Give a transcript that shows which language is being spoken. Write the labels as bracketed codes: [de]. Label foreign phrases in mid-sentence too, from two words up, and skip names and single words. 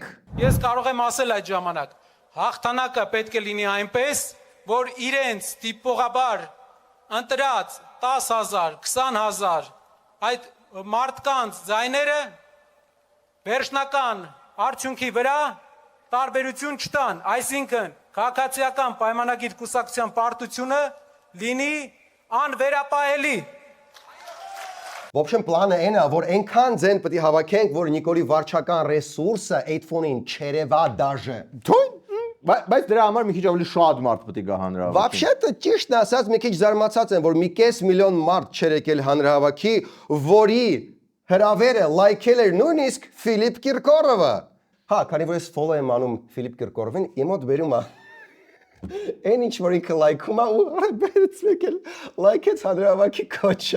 [hy] Ես կարող եմ ասել այդ ժամանակ, հաղթանակը պետք է լինի այնպես, որ իրենց տիպողաբար ընտրած 10,000, 20,000 այդ մարդկանց ձայները վերջնական արդյունքի վրա տարբերություն չտան, այսինքն քաղաքացիական պայմանագիր կուսակցության պարտությունը լինի անվերապահելի։ [ru] В общем, [hy] плանը այն է, որ այնքան ձեն պետք է հավաքենք, որ Նիկոլի վարչական ռեսուրսը այդ ֆոնին չերևա դաժե։ Բայց դրա համար մի քիչ ավելի շատ մարդ պետք է գա հանրահավաքի։ Вообще-то ճիշտ ասած մի քիչ զարմացած եմ, որ մի կես միլիոն մարդ չէր եկել հանրահավաքի, որի հրավերը լայքել էր նույնիսկ Ֆիլիպ Կիրկորովը։ Հա, քանի որ ես follow եմ անում Ֆիլիպ Կիրկորովին, իմ մոտ վերում է այն ինչ որ ինքը լայքում է ու բերեց եկել լայքեց հանրահավաքի կոչը։